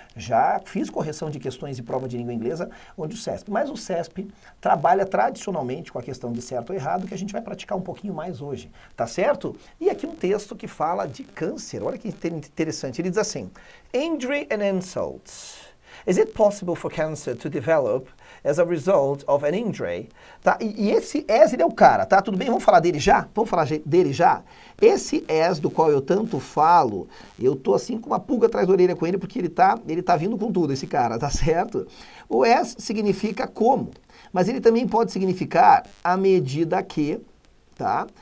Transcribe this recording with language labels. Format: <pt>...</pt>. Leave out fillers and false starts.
<pt>Já fiz correção de questões de prova de língua inglesa onde o CESP, mas o CESP trabalha tradicionalmente com a questão de certo ou errado, que a gente vai praticar um pouquinho mais hoje, tá certo? E aqui um texto que fala de câncer, olha que interessante, ele diz assim,</pt> <en>Injury and insults. Is it possible for cancer to develop as a result of an injury?</en> <pt>Tá? E esse as, ele é o cara, tá? Tudo bem? Vamos falar dele já? Vamos falar dele já? Esse as do qual eu tanto falo, eu tô assim com uma pulga atrás da orelha com ele, porque ele tá vindo com tudo, esse cara, tá certo? O as significa como, mas ele também pode significar à medida que, tá?</pt>